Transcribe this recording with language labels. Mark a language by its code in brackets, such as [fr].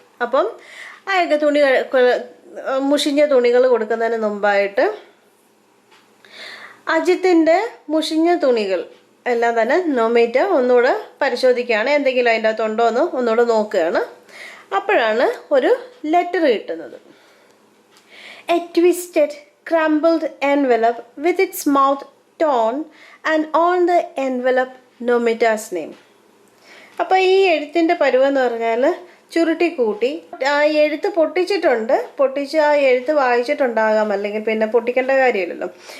[ml] അപ്പം അയാൾക്ക് മുഷിഞ്ഞ തുണികൾ കൊടുക്കുന്നതിന് മുമ്പായിട്ട് അജിത്തിൻ്റെ മുഷിഞ്ഞ തുണികൾ എല്ലാം തന്നെ നൊമേറ്റ ഒന്നുകൂടെ പരിശോധിക്കുകയാണ്. എന്തെങ്കിലും അതിൻ്റെ അകത്തുണ്ടോ എന്ന് ഒന്നുകൂടെ നോക്കുകയാണ്. അപ്പോഴാണ് ഒരു ലെറ്റർ കിട്ടുന്നത്. [en] A twisted crumpled envelope with its mouth torn and on the envelope Nomita's name. [ml] അപ്പോൾ ഈ എഴുത്തിൻ്റെ പരുവെന്ന് പറഞ്ഞാൽ ചുരുട്ടി കൂട്ടി ആ എഴുത്ത് പൊട്ടിച്ച് ആ എഴുത്ത് വായിച്ചിട്ടുണ്ടാകാം, അല്ലെങ്കിൽ പിന്നെ പൊട്ടിക്കേണ്ട കാര്യമില്ലല്ലോ.